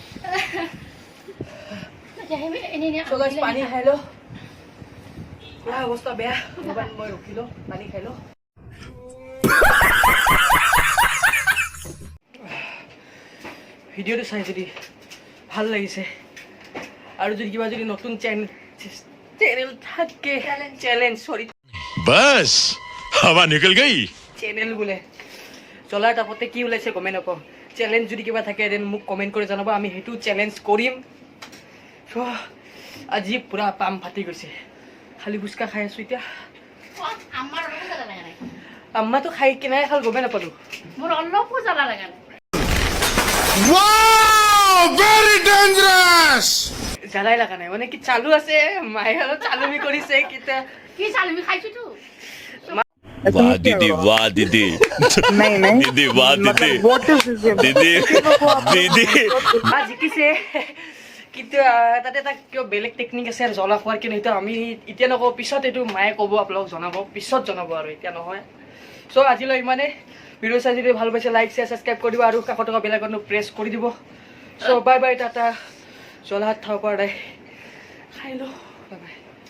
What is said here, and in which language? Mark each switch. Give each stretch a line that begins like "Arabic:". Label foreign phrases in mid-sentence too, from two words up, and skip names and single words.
Assamese: চ' গাইছ পানী খাই ল পুৰা অৱস্থা বেয়া মোবাইল মই ৰখি ল পানী খাই ল ভিডিঅ'টো চাই যদি ভাল লাগিছে আৰু যদি কিবা যদি নতুন চেনেল থাকে
English: challenge sorry
Hindi: बस हवा निकल गई
Assamese: চেনেল বোলে চলাৰ তাপতে কি ওলাইছে গমে নাপাওঁ চ্যালেঞ্জ যদি কিবা থাকে দেন মোক কমেন্ট কৰি জনাব আমি হেতু চ্যালেঞ্জ কৰিম চ' আজি পুৰা পাম ফাটি গৈছে খালি ফুচকা খাই আছো এতিয়া আম্মাটো খাই কিনাই খাল গমে নাপালো মোৰ অলপো জ্বালা লাগা নাই
English: very dangerous
Assamese: জ্বালাই লাগা নাই মানে কি চালু আছে মায়ে অলপ চালুমি কৰিছে কিতা কি চালমি খাইছো তো
Hindi: वाह दीदी नहीं नहीं दीदी वाह दीदी दीदी दीदी
Assamese: মা জিকিছে কিন্তু তাতে এটা কিয় বেলেগ টেকনিক আছে আৰু জ্বলা খোৱাৰ কিন্তু সেইটো আমি এতিয়া নকওঁ পিছত এইটো মায়ে ক'ব আপোনালোক জনাব পিছত জনাব আৰু এতিয়া নহয় চ' আজিলৈ ইমানে ভিডিঅ' চাই যদি ভাল পাইছে
English: like share subscribe
Assamese: কৰি দিব আৰু কাষত থকা বেল আইকনটো প্ৰেছ কৰি দিব চ'
English: bye bye
Assamese: টাটা জ্বলা হাত খাব পৰা নাই খাই ল
English: bye bye